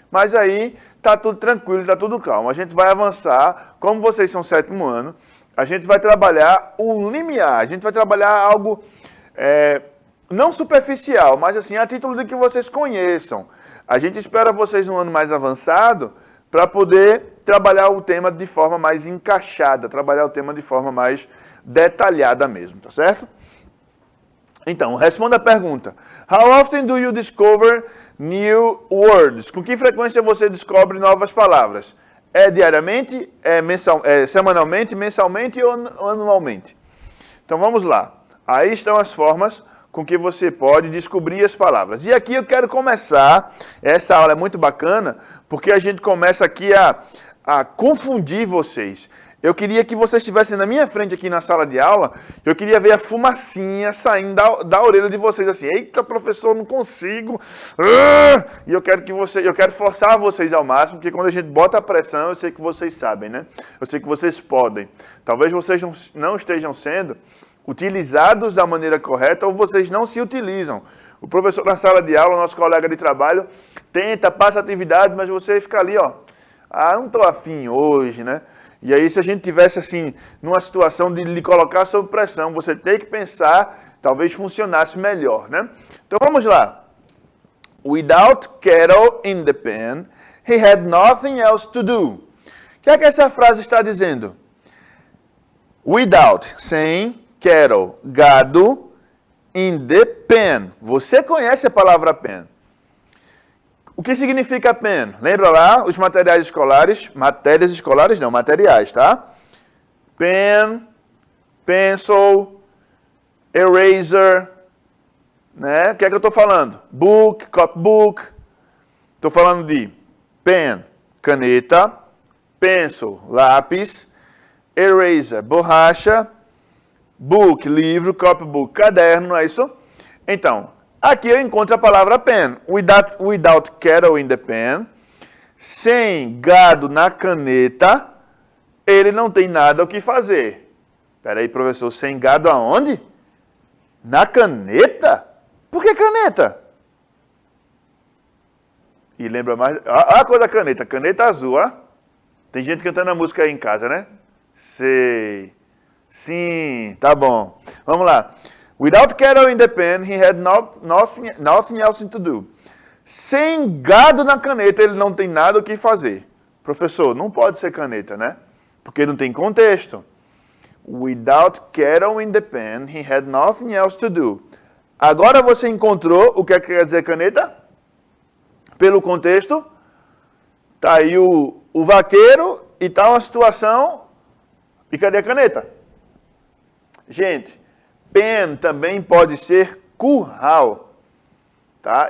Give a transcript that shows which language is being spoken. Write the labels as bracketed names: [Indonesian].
[Portuguese] Mas aí tá tudo tranquilo, tá tudo calmo. A gente vai avançar, como vocês são 7º ano, a gente vai trabalhar o limiar, a gente vai trabalhar algo não superficial, mas assim, a título de que vocês conheçam. A gente espera vocês um ano mais avançado para poder trabalhar o tema de forma mais encaixada, trabalhar o tema de forma mais detalhada mesmo, tá certo? Então, responda a pergunta. [English] How often do you discover new words? [Portuguese] Com que frequência você descobre novas palavras? É diariamente, semanalmente, mensalmente ou anualmente? Então, vamos lá. Aí estão as formas com que você pode descobrir as palavras. E aqui eu quero começar, essa aula é muito bacana, porque a gente começa aqui a confundir vocês. Eu queria que vocês estivessem na minha frente aqui na sala de aula, eu queria ver a fumacinha saindo da orelha de vocês, assim, eita, professor, não consigo. E eu quero forçar vocês ao máximo, porque quando a gente bota a pressão, eu sei que vocês sabem, né? Eu sei que vocês podem. Talvez vocês não estejam sendo utilizados da maneira correta ou vocês não se utilizam. O professor na sala de aula, nosso colega de trabalho, passa atividade, mas você fica ali, ó, não estou afim hoje, né? E aí, se a gente tivesse, assim, numa situação de lhe colocar sob pressão, você tem que pensar, talvez funcionasse melhor, né? Então, vamos lá. [English] Without cattle in the pen, he had nothing else to do. [Portuguese] O que é que essa frase está dizendo? Without, sem, cattle, gado, in the pen. Você conhece a palavra pen. O que significa pen? Lembra lá os materiais escolares? Matérias escolares não, materiais, tá? Pen, pencil, eraser, né? O que é que eu estou falando? Book, copybook. Estou falando de pen, caneta, pencil, lápis, eraser, borracha, book, livro, copybook, caderno, é isso? Então, aqui eu encontro a palavra pen. [English] Without cattle in the pen, [Portuguese] Sem gado na caneta, ele não tem nada o que fazer. Espera aí, professor, sem gado aonde? Na caneta? Por que caneta? E lembra mais... Olha a cor da caneta, caneta azul, ó. Tem gente cantando a música aí em casa, né? Sei. Sim, tá bom. Vamos lá. [English] Without cattle in the pen, he had nothing else to do. [Portuguese] Sem gado na caneta, ele não tem nada o que fazer. Professor, não pode ser caneta, né? Porque não tem contexto. [English] Without cattle in the pen, he had nothing else to do. [Portuguese] Agora você encontrou o que quer dizer caneta? Pelo contexto, tá aí o vaqueiro e tá uma situação. E cadê a caneta? Gente, pen também pode ser curral. Tá?